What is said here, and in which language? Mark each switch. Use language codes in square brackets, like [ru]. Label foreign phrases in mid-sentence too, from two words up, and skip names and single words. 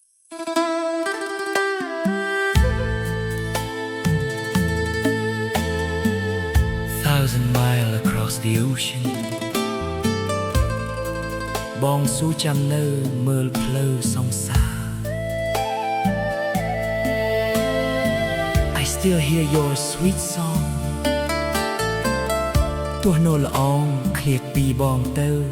[en] Thousand miles across the ocean [km] បងស៊ូចាំនៅមើលផ្លូវសង្សារ [en] I still hear your sweet song [km] ទោះនៅល្អងឃ្លាតពីបងទៅ